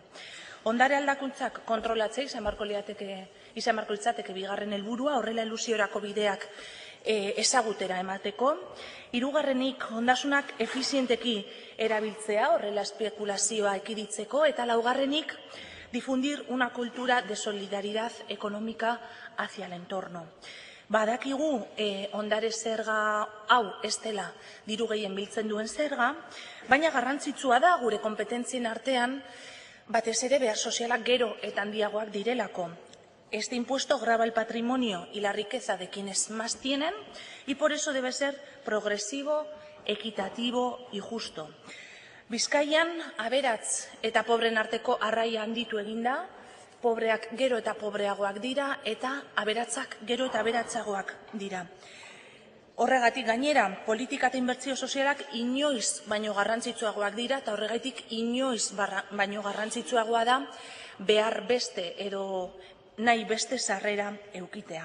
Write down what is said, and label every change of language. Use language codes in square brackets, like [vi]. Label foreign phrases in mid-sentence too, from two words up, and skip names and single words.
[eu] Ondare aldakuntzak kontrolatzea izan beharko litzateke bigarren helburua, horrela elusiorako bideak ezagutera emateko. Hirugarrenik, ondasunak efizienteki erabiltzea, horrela espekulazioa ekiditzeko, eta laugarrenik, [es] difundir una cultura de solidaridad económica hacia el entorno. [eu] Badakigu ondare zerga hau ez dela diru gehien biltzen duen zerga, baina garrantzitsua da gure kompetentzien artean batez ere behar sozialak gero eta handiagoak direlako. [es] Este impuesto grava el patrimonio y la riqueza de quienes más tienen y por eso debe ser progresivo, equitativo y justo. [eu] Bizkaian aberats eta pobren arteko arraia handitu eginda, pobreak gero eta pobreagoak dira eta aberatsak gero eta aberatsagoak dira. Horregatik gainera, politika eta inbertsio sozialak inoiz baino garrantzitsuagoak dira eta horregatik inoiz baino garrantzitsuagoa da behar beste edo nahi beste sarrera eukitea.